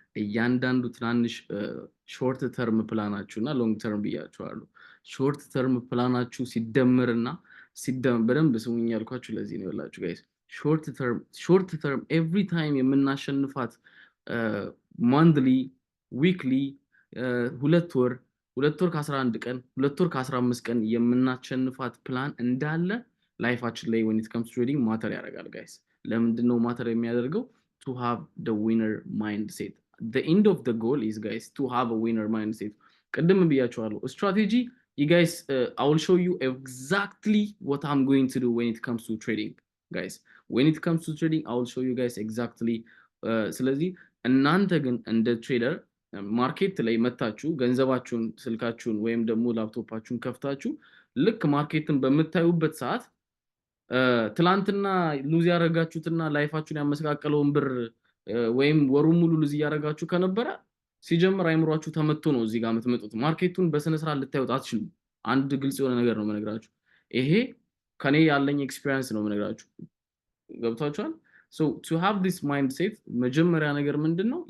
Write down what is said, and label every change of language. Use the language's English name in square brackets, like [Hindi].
[Amharic] እያንዳንዱ ትናንሽ ሾርት ተርም ፕላናችሁ እና ሎንግ ተርም ብያችኋለሁ። ሾርት ተርም ፕላናችሁ ሲደመርና በደንብ ስሙኝ ያልኳችሁ ለዚህ ነው ያላችሁ ጋይስ። ሾርት ተርም ኤቭሪ ታይም የምናሸንፋት ማንትሊ ዊክሊ ሁለት ወር ከ11 ቀን 2 ወር ከ15 ቀን የምናሸንፋት ፕላን እንዳለ ላይፋችን ላይ [English] when it comes to trading [Amharic] ማተር ያደርጋል ጋይስ። ለምንድን ነው ማተር የሚያደርገው? [English] to have the winner mindset. The end of the goal is guys to have a winner mindset. [Amharic] ቅድም ብያችኋለሁ [English] ስትራቴጂ you guys I will show you exactly what I'm going to do when it comes to trading guys. When it comes to trading I will show you guys exactly [Amharic] ስለዚህ እናንተ ግን እንደ ትሬደር ማርኬት ላይ መታችሁ ገንዘባችሁን ስልካችሁን ወይም ደግሞ ላፕቶፓችሁን ከፍታችሁ ልክ ማርኬትን በመታዩበት ሰዓት ትላንትና ሉዝ ያረጋችሁትና ላይፋችሁን ያመሰቃቀለውን ብር ወይም ወሩን ሙሉ ሉዝ ያረጋችሁ ከነበረ ሲጀምር አይምሯችሁ ተመቶ ነው እዚህ ጋር የምትመጡት። ማርኬቱን በስነ ስርዓት ልታዩት አትችሉም። አንድ ግልጽ የሆነ ነገር ነው መነግራችሁ። ይሄ ከኔ ያለኝ ኤክስፒሪየንስ ነው መነግራችሁ። ገብታችኋል? [English] so to have this mindset [Amharic] መጀመሪያ ነገር ምንድነው?